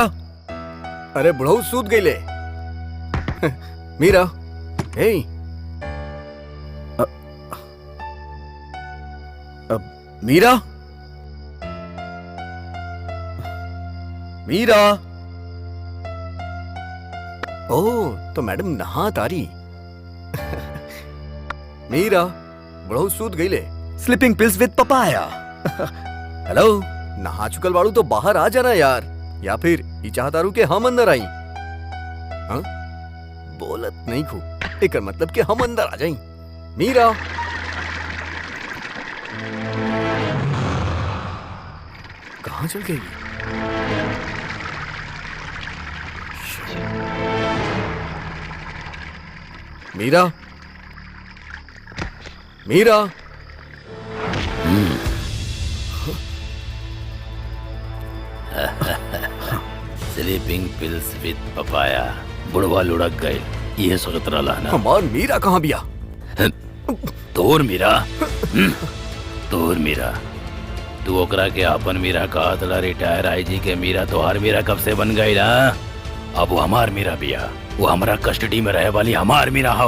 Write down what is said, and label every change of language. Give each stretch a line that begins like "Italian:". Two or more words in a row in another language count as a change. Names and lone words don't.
Bhojpuri: अरे बुढ़ऊ सूत गईले। मीरा हे मीरा मीरा। ओह तो मैडम नहा तारी। मीरा बुढ़ऊ सूत गईले।
English: Sleeping pills with papaya.
Bhojpuri: हेलो नहा चुकल बाड़ू तो बाहर आ जाना यार, या फिर ई चाहतारू के हम अंदर आई। हाँ बोलत नहीं खू, एकर मतलब कि हम अंदर आ जाई। मीरा कहाँ चल गई? मीरा मीरा।
English: Sleeping pills with papaya.
Bhojpuri: बुढ़वा लुढ़क गए, ये सोचत रहा ना। हमार मीरा कहाँ बिया? तोर मीरा। तोर मीरा तू ओकरा के अपन मीरा कहा तला। रिटायर आईजी के मीरा तोहार मीरा कब से बन गई ना? अब वो हमार मीरा बिया, वो हमारा कस्टडी में रहे वाली हमार मीरा हो।